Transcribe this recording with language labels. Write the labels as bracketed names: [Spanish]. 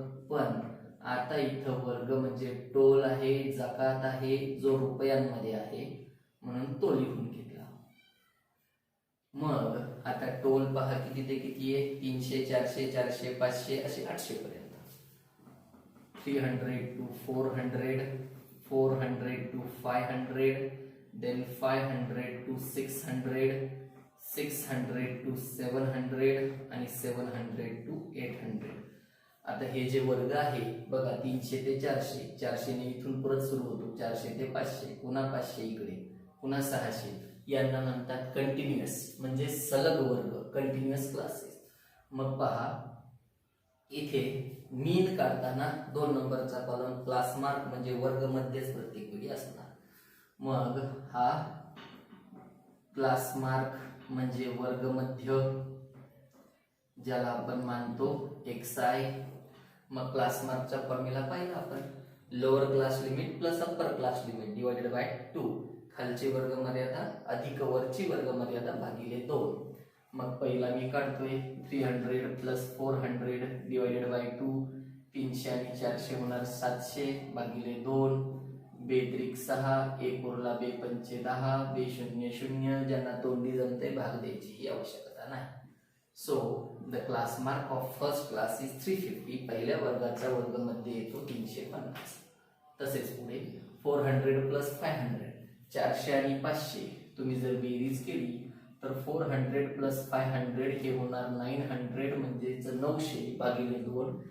[Marathi] पण आता इथं वर्ग म्हणजे टोल आहे, जकात आहे, जो रुपयांमध्ये आहे, म्हणून तो लिहून घेतला. मग आता टोल पहा किती ते किती आहे, 300, 400, 400, 500 असे 800 पर्यंत. [English] 300 to 400, 400 to 500, then 500 to 600, 600 to 700 आणि 700 to 800. [Marathi] आता हे जे वर्ग आहे बघा, 300 ते 400, 400 ने इथून परत सुरू होतो, 400 ते 500, पुन्हा 500 इकडे, पुन्हा 600. यांना म्हणतात कंटिन्युअस, म्हणजे सलग वर्ग, कंटिन्युअस क्लासेस. मग पहा इथे मीन काढताना 2 नंबरचा कॉलम क्लास मार्क म्हणजे वर्ग मध्येच प्रत्येक वेळी असणार. मग हा क्लास मार्क म्हणजे वर्ग मध्य, ज्याला आपण मानतो xi. मग क्लास मार्कचा फॉर्म्युला पाहिला आपण, [English] Lower class limit plus upper class limit divided by 2. [Marathi] खालची वर्ग मर्यादा अधिक वरची वर्ग मर्यादा भागिले 2. मग पहिला मी काढतोय 300 प्लस 400 डिवाइडेड बाय 2. 300 आणि 400 होणार 700 भागिले 2. बेत्रिक 6, 1 उरला, 2 पंचे 10, 2 शून्य 0. ज्यांना तोंडी जमते भाग द्यायची ही आवश्यकता नाही. [English] So the class mark of first class is 350. [Marathi] पहिल्या वर्गाचा वर्ग मध्ये येतो 350. तसेच पुढे 400 प्लस 500, 400 आणि 500 तुम्ही जर बेरीज केली तर 400 प्लस 500 हे होणार 900, म्हणजेच 900 भागिले 2.